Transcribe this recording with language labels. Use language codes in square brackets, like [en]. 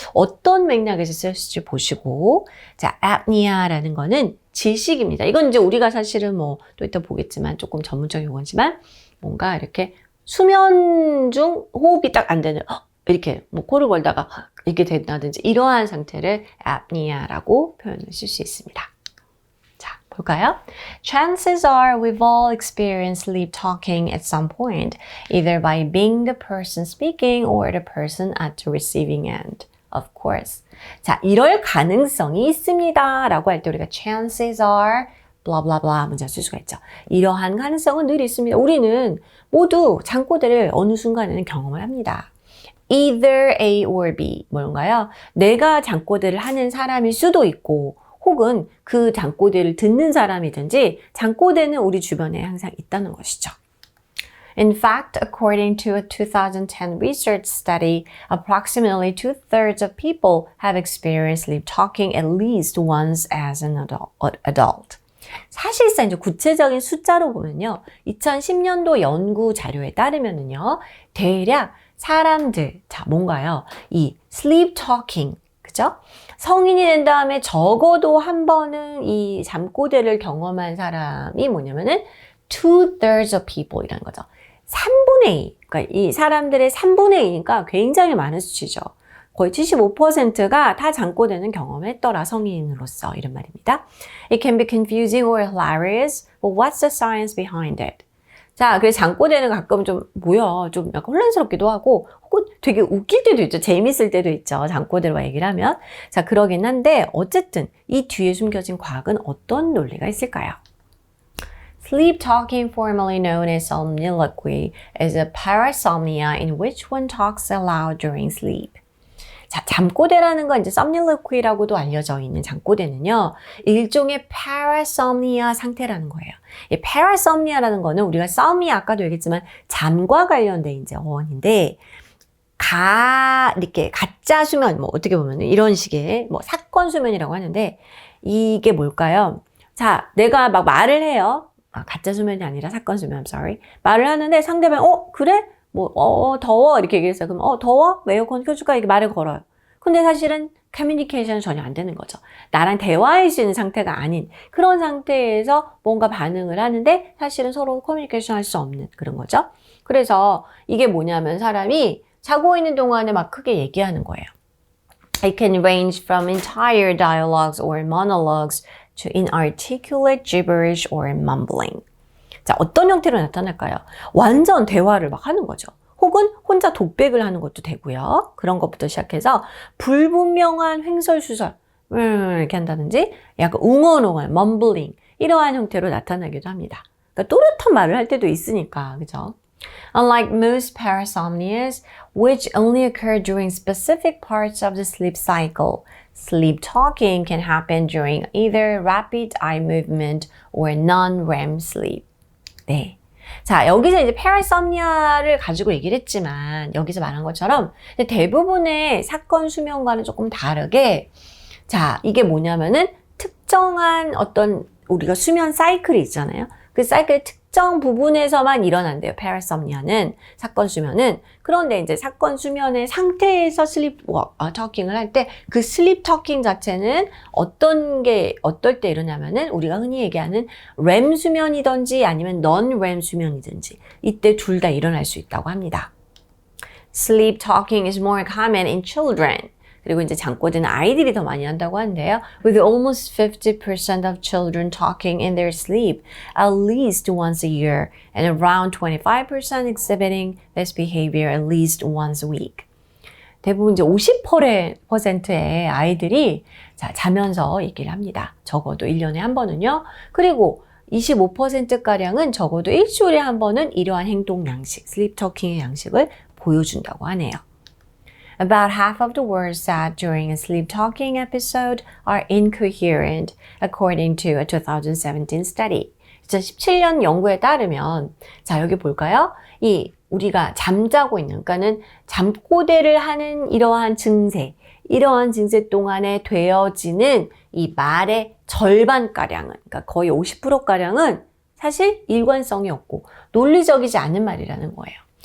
[ko] 어떤 맥락에서 쓸지 보시고, 자, apnea라는 거는 질식입니다. 이건 이제 우리가 사실은 또 이따 보겠지만 조금 전문적인 용어지만 뭔가 이렇게 수면 중 호흡이 딱 안 되는 이렇게 코를 걸다가 이렇게 된다든지 이러한 상태를 apnea라고 표현을 쓸 수 있습니다. 자, 볼까요? [en] Chances are we've all experienced sleep talking at some point, either by being the person speaking or the person at the receiving end. Of course. [ko] 자, 이럴 가능성이 있습니다. 라고 할 때 우리가 [en] chances are blah blah blah [ko] 문장 쓸 수가 있죠. 이러한 가능성은 늘 있습니다. 우리는 모두 잠꼬대를 어느 순간에는 경험을 합니다. [en] Either A or B. [ko] 뭔가요? 내가 잠꼬대를 하는 사람일 수도 있고 혹은 그 잠꼬대를 듣는 사람이든지 잠꼬대는 우리 주변에 항상 있다는 것이죠. [en] In fact, according to a 2010 research study, approximately 2/3 of people have experienced sleep talking at least once as an adult. [ko] 사실상 이제 구체적인 숫자로 보면요. 2010년도 연구 자료에 따르면은요. 대략 사람들, 자, 뭔가요? 이 sleep talking, 그죠? 성인이 된 다음에 적어도 한 번은 이 잠꼬대를 경험한 사람이 뭐냐면은 2/3 of people 이라는 거죠. 3분의 2. 그러니까 이 사람들의 3분의 2니까 굉장히 많은 수치죠. 거의 75%가 다 잠꼬대는 경험했더라, 성인으로서. 이런 말입니다. [en] It can be confusing or hilarious, but what's the science behind it? [ko] 자, 그래서 잠꼬대는 가끔 좀 약간 혼란스럽기도 하고 혹은 되게 웃길 때도 있죠. 재밌을 때도 있죠. 잠꼬대로 얘기를 하면. 자, 그러긴 한데 어쨌든 이 뒤에 숨겨진 과학은 어떤 논리가 있을까요? [en] Sleep talking, formerly known as somniloquy, is a parasomnia in which one talks aloud during sleep. [ko] 자, 잠꼬대라는 건 이제 somniloqui라고도 알려져 있는 잠꼬대는요. 일종의 parasomnia 상태라는 거예요. 이 parasomnia라는 거는 우리가 som이 아까도 얘기했지만 잠과 관련된 이제 어원인데 이렇게 가짜 수면 어떻게 보면 이런 식의 사건 수면이라고 하는데 이게 뭘까요? 자, 내가 막 말을 해요. 가짜 수면이 아니라 사건 수면, [en] I'm sorry. [ko] 말을 하는데 상대방이 그래? 더워 이렇게 얘기했어요. 그럼 더워? 왜 에어컨 켜줄까? 이렇게 말을 걸어요. 근데 사실은 커뮤니케이션은 전혀 안 되는 거죠. 나랑 대화할 수 있는 상태가 아닌 그런 상태에서 뭔가 반응을 하는데 사실은 서로 커뮤니케이션 할 수 없는 그런 거죠. 그래서 이게 뭐냐면 사람이 자고 있는 동안에 막 크게 얘기하는 거예요. [en] It can range from entire dialogues or monologues to inarticulate gibberish or mumbling. [ko] 자, 어떤 형태로 나타날까요? 완전 대화를 막 하는 거죠. 혹은 혼자 독백을 하는 것도 되고요. 그런 것부터 시작해서 불분명한 횡설수설 이렇게 한다든지 약간 웅얼웅얼, mumbling 이러한 형태로 나타나기도 합니다. 그러니까 또렷한 말을 할 때도 있으니까, 그죠? [en] Unlike most parasomnias, which only occur during specific parts of the sleep cycle, sleep talking can happen during either rapid eye movement or non-REM sleep. [ko] 네. 자, 여기서 이제 parasomnia를 가지고 얘기를 했지만, 여기서 말한 것처럼 대부분의 사건 수면과는 조금 다르게, 자, 이게 뭐냐면은 특정한 어떤 우리가 수면 사이클이 있잖아요. 그 사이클의 특정 부분에서만 일어난대요. parasomnia는, 사건 수면은. 그런데 이제 사건 수면의 상태에서 슬립 토킹을 할 때 그 슬립 토킹 자체는 어떨 때 일어나면은 우리가 흔히 얘기하는 REM 수면이든지 아니면 non-REM 수면이든지 이때 둘 다 일어날 수 있다고 합니다. [en] Sleep talking is more common in children. [ko] 그리고 이제 잠꼬대는 아이들이 더 많이 한다고 하는데요. [en] With almost 50% of children talking in their sleep at least once a year and around 25% exhibiting this behavior at least once a week. [ko] 대부분 이제 50%의 아이들이 자면서 얘기를 합니다. 적어도 1년에 한 번은요. 그리고 25%가량은 적어도 일주일에 한 번은 이러한 행동 양식, 슬립 토킹의 양식을 보여준다고 하네요. [en] About half of the words said during a sleep talking episode are incoherent, according to a 2017 study. [ko] 2017년 연구에 따르면, 자, 여기 볼까요? 우리가 잠자고 있는, 그러니까는 잠꼬대를 하는 이러한 증세 동안에 되어지는 이 말의 절반가량은, 그러니까 거의 50%가량은 사실 일관성이 없고 논리적이지 않은 말이라는 거예요.